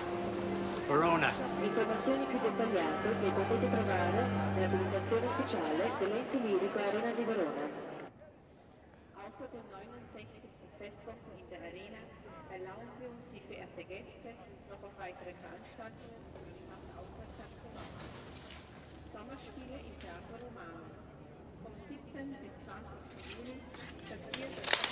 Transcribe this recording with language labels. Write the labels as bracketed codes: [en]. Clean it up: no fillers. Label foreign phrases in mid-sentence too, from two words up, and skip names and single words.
[it] Verona. Informazioni più dettagliate le potete trovare nella pubblicazione ufficiale dell'ente lirico Arena di Verona. [de] Außer dem 69. Festwochen in der Arena erlauben wir uns, Sie, verehrte Gäste, noch auf weitere Veranstaltungen von der Stadt aufmerksam zu machen. Sommerspiele im Theater Romano. Vom 17. bis 20. Juni statuiert das